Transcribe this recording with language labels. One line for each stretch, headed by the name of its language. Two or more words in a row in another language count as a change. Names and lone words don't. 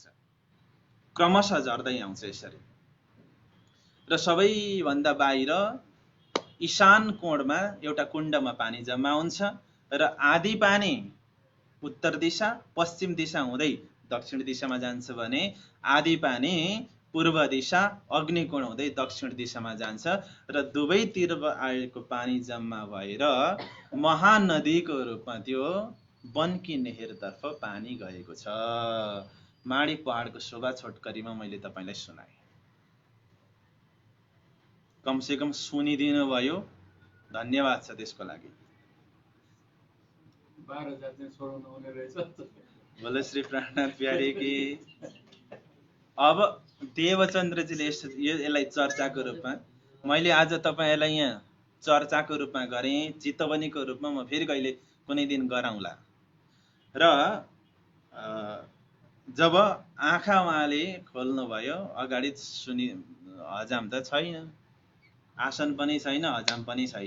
Nepali: क्रमशः झर्दै आउँछ यसरी, र सबैभन्दा बाहिर ईशान कोणमा एउटा कुण्डमा पानी जम्मा हुन्छ, र आधी पानी उत्तर दिशा पश्चिम दिशा हुँदै दक्षिण दिशामा जान्छ भने आधी पानी पूर्व दिशा अग्निकोण हुँदै दक्षिण दिशामा जान्छ, र दुवैतिर आएको पानी जम्मा भएर महानदीको रूपमा त्यो बनकी नेहेरतर्फ पानी गएको छ। माडी पहाडको शोभा छोटकरीमा मैले तपाईलाई सुनाएँ। कमसेकम सुनिदिनु भयो, धन्यवाद छ त्यसको लागि। 12,000 चाहिँ छोड्नु हुने रहेछ।
Hindi: बोले श्री प्राणनाथ प्यारे की।
Nepali: अब देवचन्द्रजीले यसलाई चर्चाको रूपमा, मैले आज तपाईलाई यहाँ चर्चाको रूपमा गरेँ, चितवनीको रूपमा म फेरि कहिले कुनै दिन गराउँला। र जब आँखा उहाँले खोल्नुभयो, अगाडि सुनि हजाम त छैन, आसन पनि छैन, हजाम पनि छैन।